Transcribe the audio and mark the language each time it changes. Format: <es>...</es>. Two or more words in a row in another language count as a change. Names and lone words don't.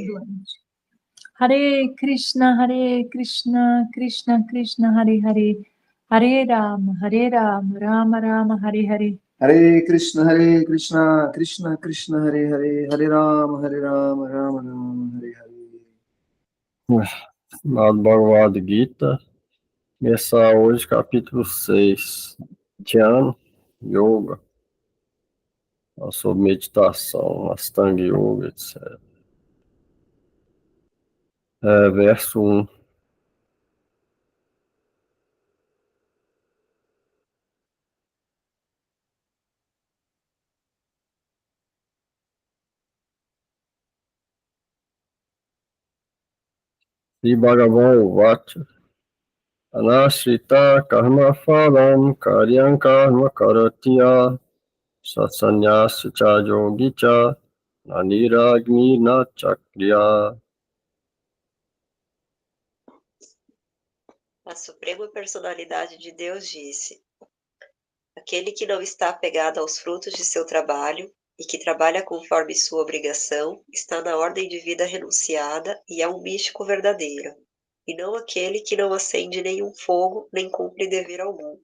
<sa>Hare Krishna, Krishna Krishna, Hare Hare, Hare Rama, Rama Rama, Hare Hare. Hare Krishna, Krishna Krishna, Hare Hare, Hare Rama, Rama Rama, Hare Hare.</sa> <pt>Bhagavad Gita, começar hoje capítulo 6, Dhyan Yoga, sobre meditação, Astanga Yoga, etc. Verso 1.</pt> <sa>Sri Bhagavan Vacha Anashrita Karma Phalam Karyam Karma Karatya Satsanyasya Cha Yogicha Naniragni Na Chakriya.</sa> <pt>A Suprema Personalidade de Deus disse: aquele que não está apegado aos frutos de seu trabalho e que trabalha conforme sua obrigação está na ordem de vida renunciada e é um místico verdadeiro, e não aquele que não acende nenhum fogo nem cumpre dever algum.</pt>